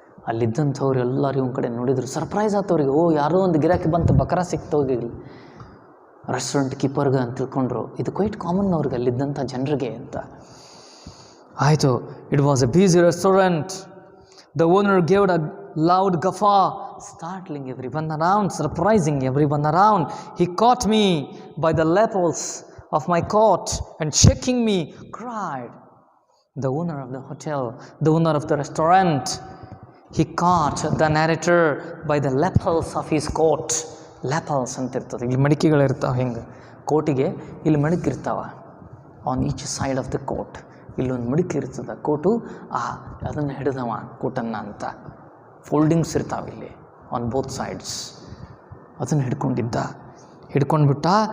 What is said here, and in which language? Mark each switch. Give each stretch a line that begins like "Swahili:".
Kannada: ಅಲ್ಲಿದ್ದಂಥವ್ರು ಎಲ್ಲರೂ ಇವ್ನ ಕಡೆ ನೋಡಿದ್ರು. ಸರ್ಪ್ರೈಸ್ ಆತವ್ರಿಗೆ, ಯಾರೋ ಒಂದು ಗಿರಾಕಿ ಬಂತು, ಬಕರ ಸಿಕ್ತೋಗಿ ರೆಸ್ಟೋರೆಂಟ್ ಕೀಪರ್ಗೆ ಅಂತ ತಿಳ್ಕೊಂಡ್ರು. ಇದು ಕ್ವೈಟ್ ಕಾಮನ್ ಅವ್ರಿಗೆ, ಅಲ್ಲಿದ್ದಂಥ ಜನರಿಗೆ ಅಂತ. ಆಯಿತು,
English: It was A ಬೀಸಿ restaurant. The owner ಗೇವ್ಡ್ a loud ಗಫಾ, startling everyone around, surprising everyone around. He caught me by the lapels of my coat and shaking me, cried. The owner of the hotel, the owner of the restaurant, he caught the narrator by the lapels of his coat.
Kannada: Lapels ಅಂತ ಇರ್ತದೆ, ಇಲ್ಲಿ ಮಡಿಕೆಗಳಿರ್ತಾವೆ. ಹಿಂಗೆ ಕೋಟಿಗೆ ಇಲ್ಲಿ ಮಡಿಕಿರ್ತಾವ,
English: On each side of the coat.
Kannada: ಇಲ್ಲೊಂದು ಮಡಿಕೆ ಇರ್ತದೆ coat, ಅದನ್ನು ಹಿಡಿದವ ಕೋಟನ್ನು ಅಂತ. ಫೋಲ್ಡಿಂಗ್ಸ್ ಇರ್ತಾವೆ ಇಲ್ಲಿ
English: On both sides.
Kannada: ಅದನ್ನು ಹಿಡ್ಕೊಂಡ್ಬಿಟ್ಟ.